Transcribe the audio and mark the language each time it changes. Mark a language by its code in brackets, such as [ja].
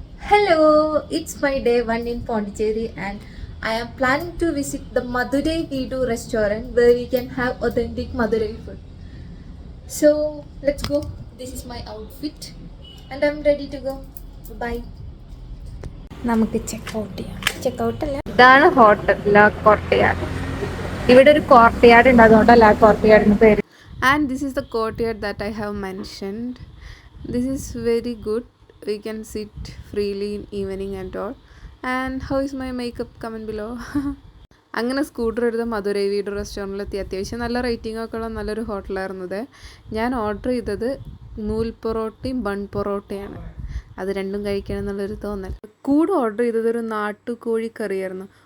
[en] Hello, it's my day one in Pondicherry and I am planning to visit the Madurai Veedu restaurant where we can have authentic Madurai food. So let's go. This is my outfit and I'm ready to go. Bye. [ml] നമുക്ക് checkout അല്ല, ഇതാണ് hotel ലാ കോർട്ടിയാട്. ഇവിടെ ഒരു കോർട്ടിയാട് ഉണ്ട്, അതുകൊണ്ടല്ല ലാ കോർട്ടിയാടിന് പേര്. [en] And this is the courtyard that I have mentioned. This is very good. We can sit freely in evening and all. And how is my makeup? Comment below. [ml] അങ്ങനെ സ്കൂട്ടർ എടുത്ത് മധുരൈ വീട് റെസ്റ്റോറൻറ്റിലെത്തി. അത്യാവശ്യം നല്ല റേറ്റിംഗ് ഒക്കെ ഉള്ള നല്ലൊരു ഹോട്ടലായിരുന്നത്. ഞാൻ ഓർഡർ ചെയ്തത് നൂൽ പൊറോട്ടയും ബൺ പൊറോട്ടയാണ്. അത് രണ്ടും കഴിക്കണം എന്നുള്ളൊരു തോന്നൽ. കൂടെ ഓർഡർ ചെയ്തത് ഒരു നാട്ടുകോഴി കറിയായിരുന്നു.